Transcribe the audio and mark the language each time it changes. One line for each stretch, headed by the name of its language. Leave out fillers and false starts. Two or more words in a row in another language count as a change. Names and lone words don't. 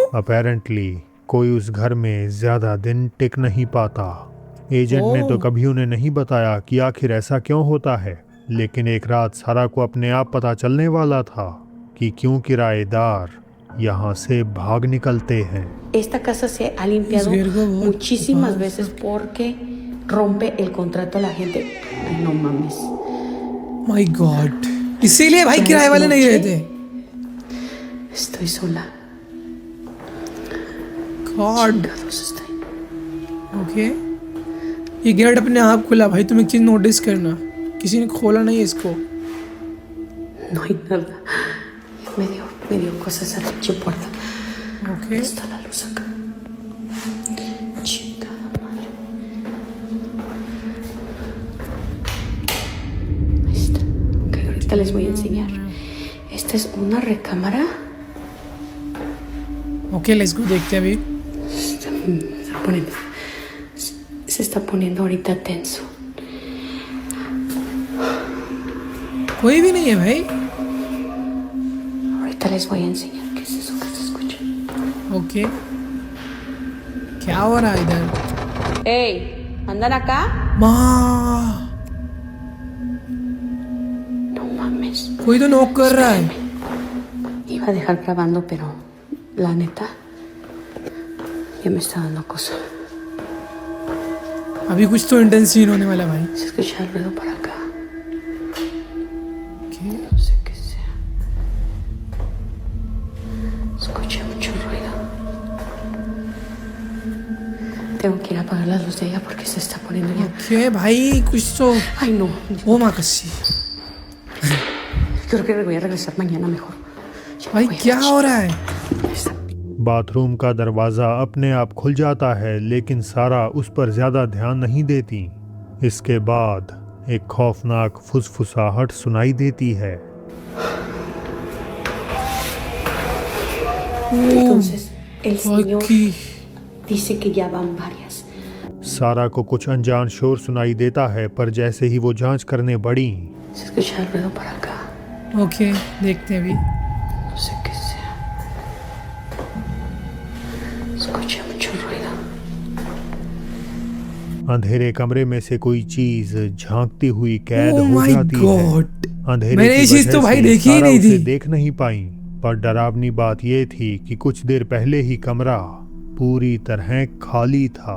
Hindi: अपेरेंटली कोई उस घर में ज्यादा दिन टिक नहीं पाता। एजेंट ने तो कभी उन्हें नहीं बताया कि आखिर ऐसा क्यों होता है, लेकिन एक रात सारा को अपने आप पता चलने वाला था कि क्यों किराएदार यहाँ से भाग निकलते हैं।
Spanish: Esta casa se ha limpiado Virgo, muchísimas veces porque rompe el contrato a la gente. Ay, no mames.
English: My God,
Hindi: इसीलिए भाई किराए वाले नहीं रहते।
Spanish: Estoy sola.
Hindi: गॉड।
Spanish: Chingados estoy.
Hindi: ओके, ये गेट अपने आप खुला भाई। तुम एक चीज नोटिस करना, किसी ने खोला नहीं है इसको।
Spanish: No hay nada. Me dio cosa esa pinche puerta. ओके, Está la luz acá. Chingada madre. Ahí está. Ok, ahorita les voy a enseñar. Esta es una recámara.
English: Ok, let's go,
Hindi: देखते हैं अभी।
Spanish: Se está poniendo ahorita tenso.
Hindi: कोई भी नहीं है भाई।
Spanish: Ahorita les voy a enseñar qué es eso que se escucha.
Hindi: ओके, क्या हो रहा है इधर?
Spanish: ¡Ey! ¿Andan acá?
Hindi: माँ,
Spanish: No mames.
Hindi: कोई तो नॉक कर रहा है।
Spanish: Iba a dejar grabando, pero la neta ya me está dando cosa.
Hindi: अभी कुछ तो
English: intense scene
Hindi: होने वाला है भाई।
Spanish: Se escucha el ruido para acá.
Hindi: ओके,
Spanish: No sé qué sea. Escuché mucho ruido. Tengo que ir a apagar la luz de ella porque se está poniendo ya.
Hindi: ओके भाई, कुछ तो।
Spanish: Ay, no.
Hindi: ओ माँ कस्सी,
Spanish: Creo que voy a regresar mañana mejor. Ya me
Hindi: भाई
Spanish: voy a
Hindi: क्या
Spanish: la
Hindi: हो रहा है?
Spanish: chingada.
Hindi: बाथरूम का दरवाजा अपने आप खुल जाता है, लेकिन सारा उस पर ज्यादा ध्यान नहीं देती। इसके बाद एक खौफनाक फुसफुसाहट सुनाई देती है।
Spanish: Entonces, el señor
Hindi: ओके,
Spanish: dice que ya van varias.
Hindi: सारा को कुछ अनजान शोर सुनाई देता है, पर जैसे ही वो जांच करने बढ़ी,
Spanish: Se escucha el ruido para acá.
Hindi: ओके, देखते हैं अभी।
Spanish: No sé qué sea. Escuché mucho ruido.
Hindi: अंधेरे कमरे में से कोई चीज झांकती हुई कैद
English: Oh
Hindi: हो
English: my
Hindi: जाती है।
English: God!
Hindi: अंधेरे मैंने की ये चीज वजह तो भाई से देखी ही सारा नहीं उसे थी। देख नहीं पाई, पर डरावनी बात ये थी कि कुछ देर पहले ही कमरा पूरी तरह खाली था।